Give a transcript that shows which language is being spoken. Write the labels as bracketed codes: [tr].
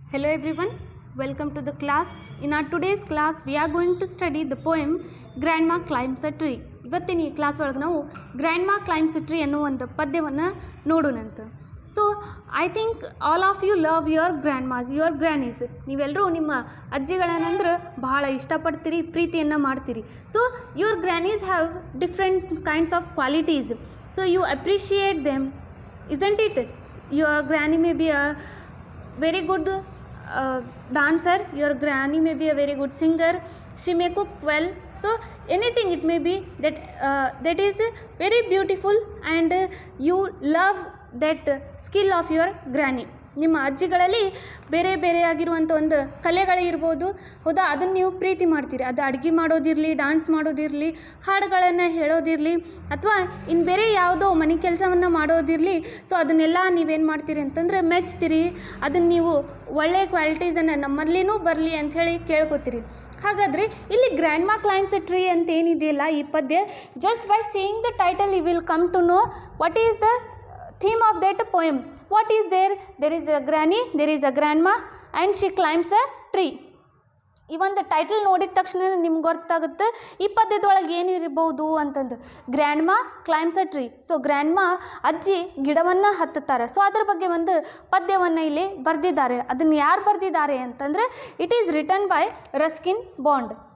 [en] Hello everyone, welcome to the class. In our today's class, we are going to study the poem Grandma Climbs a Tree. [kn] ಇವತ್ತಿನ ಈ class ಒಳಗೆ ನಾವು grandma claims a tree ಅನ್ನೋ ಒಂದು ಪದ್ಯವನ್ನು ನೋಡೋಣಂತ. [en] So I think all of you love your grandmas, your grannies. [kn] ನೀವೆಲ್ಲರೂ ನಿಮ್ಮ ಅಜ್ಜಿಗಳನ್ನಂದ್ರೆ ಬಹಳ ಇಷ್ಟಪಡ್ತೀರಿ, ಪ್ರೀತಿಯನ್ನು ಮಾಡ್ತೀರಿ. [en] So your grannies have different kinds of qualities. So you appreciate them, isn't it? Your granny may be a very good dancer, your granny may be a very good singer, she may cook well. So anything it may be that is very beautiful, and you love that skill of your granny. [kn] ನಿಮ್ಮ ಅಜ್ಜಿಗಳಲ್ಲಿ ಬೇರೆ ಬೇರೆ ಆಗಿರುವಂಥ ಒಂದು ಕಲೆಗಳಿರ್ಬೋದು, ಹೌದಾ? ಅದನ್ನು ನೀವು ಪ್ರೀತಿ ಮಾಡ್ತೀರಿ. ಅದು ಅಡುಗೆ ಮಾಡೋದಿರಲಿ, ಡ್ಯಾನ್ಸ್ ಮಾಡೋದಿರಲಿ, ಹಾಡುಗಳನ್ನು ಹೇಳೋದಿರಲಿ, ಅಥವಾ ಇನ್ನು ಬೇರೆ ಯಾವುದೋ ಮನೆ ಕೆಲಸವನ್ನು ಮಾಡೋದಿರಲಿ. ಸೊ ಅದನ್ನೆಲ್ಲ ನೀವೇನು ಮಾಡ್ತೀರಿ ಅಂತಂದರೆ ಮೆಚ್ತೀರಿ. ಅದನ್ನು ನೀವು ಒಳ್ಳೆಯ ಕ್ವಾಲಿಟೀಸನ್ನು ನಮ್ಮಲ್ಲಿನೂ ಬರಲಿ ಅಂಥೇಳಿ ಕೇಳ್ಕೊತೀರಿ. ಹಾಗಾದರೆ ಇಲ್ಲಿ ಗ್ರ್ಯಾಂಡ್ಮಾ ಕ್ಲೈಮ್ಸ್ ಅ ಟ್ರೀ ಅಂತ ಏನಿದೆಯಲ್ಲ ಈ ಪದ್ಯ, [en] Just by seeing the title you will come to know what is the theme of that poem. What is there? There is a granny, there is a grandma, and she climbs a tree. [kn] ಈ ಒಂದು title ನೋಡಿದ ತಕ್ಷಣ ನಿಮ್ಗೆ ಗೊತ್ತಾಗುತ್ತೆ ಈ ಪದ್ಯದೊಳಗೆ ಏನು ಇರಬಹುದು ಅಂತಂದು. Grandma claims a tree. So grandma ಅಜ್ಜಿ ಗಿಡವನ್ನು ಹತ್ತುತ್ತಾರೆ. ಸೊ ಅದ್ರ ಬಗ್ಗೆ ಒಂದು ಪದ್ಯವನ್ನು ಇಲ್ಲಿ ಬರೆದಿದ್ದಾರೆ. ಅದನ್ನು ಯಾರು ಬರೆದಿದ್ದಾರೆ ಅಂತಂದರೆ [en] It is written by Ruskin Bond.